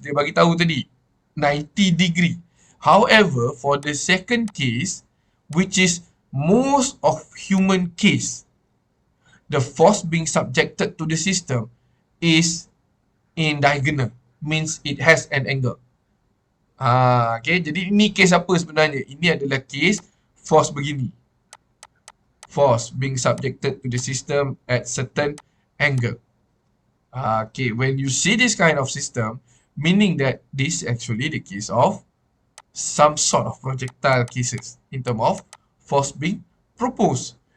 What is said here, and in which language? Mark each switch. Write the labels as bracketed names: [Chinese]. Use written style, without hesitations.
[Malay] Dia bagi tahu tadi [English] 90 degree. However, for the second case, which is most of human case, the force being subjected to the system is in diagonal, means it has an angle. [Malay] Okay, jadi ini case apa sebenarnya? Ini adalah case force begini. [English] Force being subjected to the system at certain angle. Okay, when you see this kind of system, meaning that this is actually the case of some sort of projectile cases in terms of force being proposed.